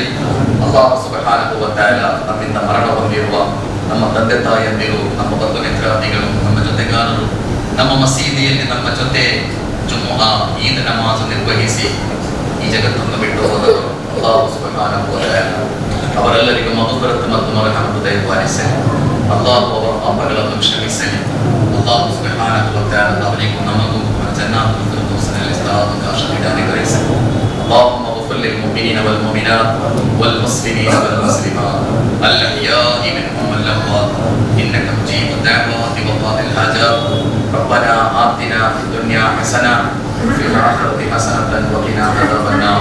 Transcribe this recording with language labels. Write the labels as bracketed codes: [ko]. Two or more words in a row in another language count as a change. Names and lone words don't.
[ar] الله سبحانه و تعالى [kn] ನಮ್ಮಿಂದ ಮರಣ ಹೊಂದಿರುವ ನಮ್ಮ ತಂದೆ ತಾಯಿಯಂದಿರು, ನಮ್ಮ ಬಂಧು ಮಿತ್ರಾದಿಗಳು, ನಮ್ಮ ಜೊತೆಗಾರರು, ನಮ್ಮ ಮಸೀದಿಯಲ್ಲಿ ನಮ್ಮ ಜೊತೆ ಜುಮುಅಾ ಈದ್ ನಮಾಜ್ ನಿರ್ವಹಿಸಿ ಈ ಜಗತ್ತನ್ನು ಬಿಟ್ಟು ಹೋದರು. [ar] الله سبحانه و تعالى [kn] ಅವರೆಲ್ಲರಿಗೂ ಮಗ್ಫಿರತ್ ಮತ್ತು ಮರಹಮತ್ ದಯಪಾಲಿಸಲಿ. ಅಲ್ಲಾಹು ಅವರ ಪಾಪಗಳನ್ನು ಕ್ಷಮಿಸಲಿ. [ar] الله سبحانه و تعالى [kn] ಅವರಿಗೂ ನಮಗೂ ಜನ್ನಾತುಲ್ ಫಿರ್ದೌಸ್‌ನಲ್ಲಿ ಸ್ಥಾನವಕಾಶ ನೀಡಲಿ. [ar] اللهم اغفر للمؤمنين والمؤمنات والمسلمين والمسلمات الأحياء منهم والأموات إنك مجيب الدعوات وقاضي الحاجات. ربنا آتنا في الدنيا حسنة وفي الآخرة حسنة وقنا عذاب النار.